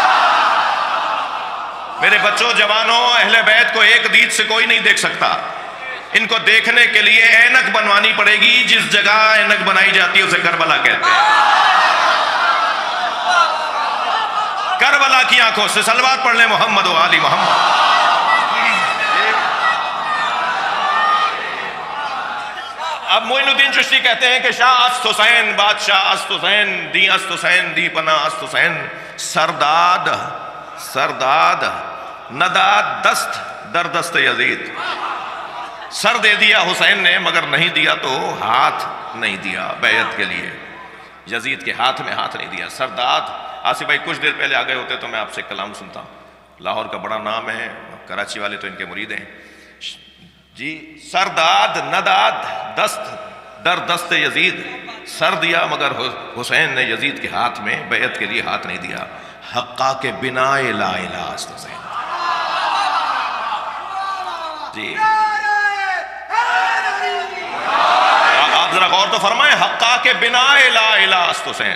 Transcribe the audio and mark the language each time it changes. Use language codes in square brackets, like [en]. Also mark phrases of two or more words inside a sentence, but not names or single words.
[ur] میرے بچوں، جوانوں، اہل بیت کو ایک دید سے کوئی نہیں دیکھ سکتا، ان کو دیکھنے کے لیے اینک بنوانی پڑے گی، جس جگہ اینک بنائی جاتی ہے اسے کربلا کہتے ہیں۔ کربلا کی آنکھوں سے صلوات پڑھ لیں محمد و آل محمد۔ اب معین الدین چشتی کہتے ہیں کہ [fa] شاہ است حسین بادشاہ است حسین، دی است حسین دی پناہ است حسین، سرداد نداد دست در دست یزید، [ur] سر دے دیا حسین نے مگر نہیں دیا تو ہاتھ نہیں دیا بیعت کے لیے، یزید کے ہاتھ میں ہاتھ نہیں دیا۔ سرداد آصف بھائی کچھ دیر پہلے آ گئے ہوتے تو میں آپ سے کلام سنتا، لاہور کا بڑا نام ہے، کراچی والے تو ان کے مرید ہیں جی۔ [fa] سرداد نداد دست در دست یزید، [ur] سر دیا مگر حسین نے یزید کے ہاتھ میں بیعت کے لیے ہاتھ نہیں دیا۔ [fa] حقا کے بنا لا الہ است حسین جی۔ [ur] آپ ذرا غور تو فرمائیں، [fa] حقا کے بنا لا الہ است حسین۔